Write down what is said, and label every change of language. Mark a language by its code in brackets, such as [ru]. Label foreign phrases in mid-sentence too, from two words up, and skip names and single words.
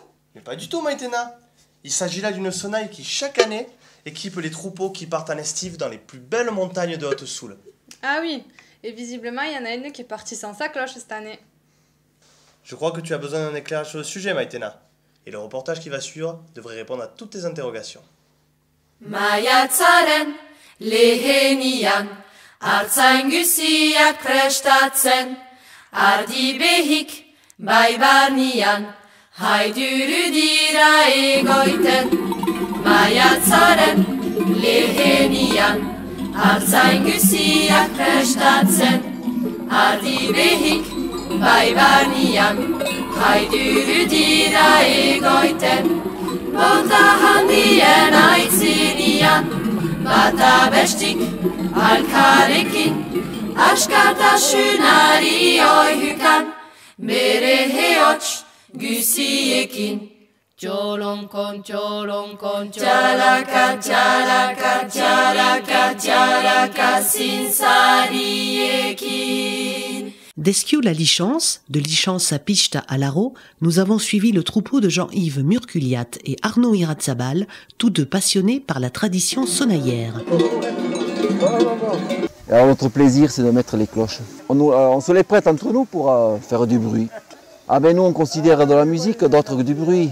[fr] Mais pas du tout, Maïtena. Il s'agit là d'une sonnaille qui, chaque année, équipe les troupeaux qui partent en estive dans les plus belles montagnes de Haute-Soule. Ah oui, et visiblement, il y en a une qui est partie sans sa cloche cette année. Je crois que tu as besoin d'un éclairage sur le sujet, Maïtena. Et le reportage qui va suivre devrait répondre à toutes tes interrogations. [eu] Maiatzaren, lehenian, artzaingusiak prestatzen, ardi behik, bai barnian, haiduru dira egoiten. Maiatzaren, lehenian, artzaingusiak prestatzen, ardi behik, bai barnian, haiduru dira egoiten. Borda handien aitzinian, bata bestik alkarekin, askatasunari oihukan, bere heotx gusiekin. Txolonkon, txolonkon, txalaka, txalaka, txalaka, txalaka, zintzariekin. [fr] D'Esquiou la Lichance, de Lichance à Pichta à Laro, nous avons suivi le troupeau de Jean-Yves Murculiat et Arnaud Iratzabal, tous deux passionnés par la tradition sonaillère. Alors notre plaisir, c'est de mettre les cloches. On se les prête entre nous pour faire du bruit. Ah ben nous, on considère de la musique, d'autres que du bruit.